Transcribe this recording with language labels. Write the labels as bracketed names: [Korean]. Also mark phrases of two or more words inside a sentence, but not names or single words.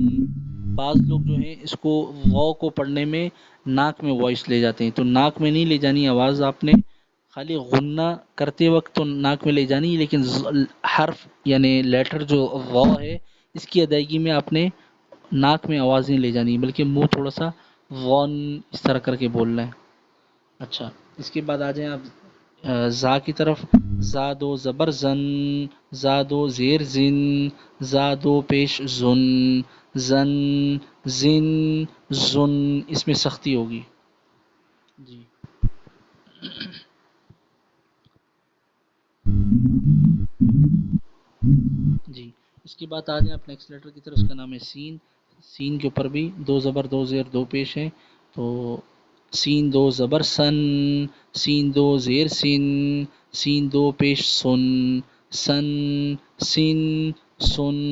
[Urdu] بعض لوگ جو ہیں اس کو واو کو پڑھنے میں ناک میں وائس لے جاتے ہیں، تو ناک میں نہیں لے جانی آواز آپ نے، خالی غنہ کرتے وقت تو ناک میں لے جانی، لیکن حرف یعنی لیٹر جو واو ہے اس کی ادائیگی میں آپ نے ناک میں آواز نہیں لے جانی، بلکہ منہ تھوڑا سا وون اس طرح کر کے بولنا ہے. اچھا اس کے بعد آ جائیں آپ زا کی طرف. زا دو زبر زن، زا دو زیر زن، زا دو پیش زن، زن زن زن. اس میں سختی ہوگی. جی جی. اس کے بعد آ جائیں آپ نیکسٹ لیٹر کی طرف. اس کا نام ہے سین. سین کے اوپر بھی 2 زبر 2 زیر 2 پیش ہیں، تو سین دو زبر سن، سین دو زیر سن، سین دو پیش سن، سن سن سن.